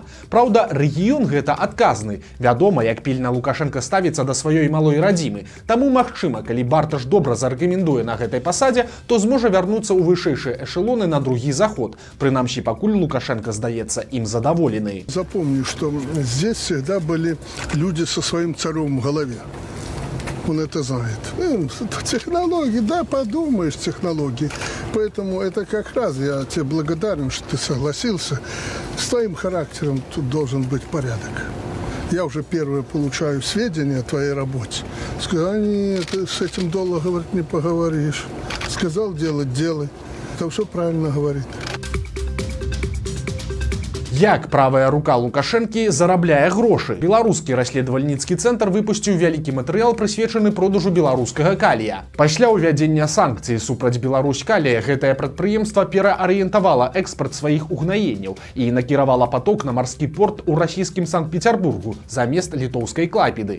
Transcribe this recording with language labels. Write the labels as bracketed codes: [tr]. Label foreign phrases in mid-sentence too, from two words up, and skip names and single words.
[be] Праўда, рэгіён гэта адказны. Вядома, як пільна Лукашенко ставіцца да сваёй малой радзімы. Таму, магчыма, калі Барташ добра зарэкамендуе на гэтай пасадзе, то зможа вярнуцца ў вышэйшыя эшелоны на другі заход. Прынамсі, пакуль Лукашенко, здаецца, ім задаволены. [ru] Запомни, что здесь всегда были люди со своим царем в голове. Он это знает. Технологии, да, подумаешь, технологии. Поэтому это как раз я тебе благодарен, что ты согласился. С твоим характером тут должен быть порядок. Я уже первое получаю сведения о твоей работе. Сказал, нет, с этим долго, говорит, не поговоришь. Сказал делать, делай. Это все правильно говорит. [be] Як правая рука Лукашэнкі зарабляе грошы? Беларускі расследавальніцкі цэнтр выпусціў вялікі матэрыял, прысвечаны продажу беларускага калія. Пасля ўвядзення санкцый супраць Беларусь калія гэтае прадпрыемства пераарыентавала экспарт сваіх угнаенняў і накіравала паток на марскі порт у расійскім Санкт-Петербургу замест літоўскай Клайпеды.